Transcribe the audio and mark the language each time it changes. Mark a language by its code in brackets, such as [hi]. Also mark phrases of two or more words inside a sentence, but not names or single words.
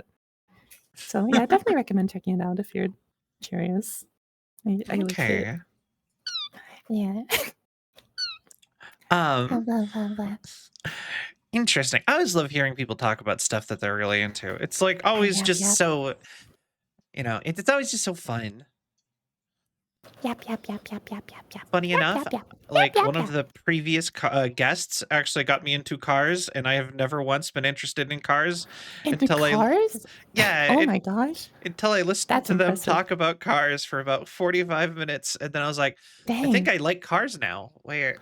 [en] So, yeah, I definitely recommend checking it out if you're curious. I like it. Okay. Yeah. Um Love that. Interesting. I always love hearing people talk about stuff that they're really into. It's like always Yap, just yap. so, it's always just so fun. Yap, yap, yap, yap, yap, yap, yap. Funny Yap, enough, yap, yap. Yap, like one yap, of yap. the previous guests actually got me into cars, and I have never once been interested in cars In the until cars? yeah, Oh my gosh. until I listened That's to them impressive. talk about cars for about 45 minutes, and then I was like, I think Dang. I like cars now. Where,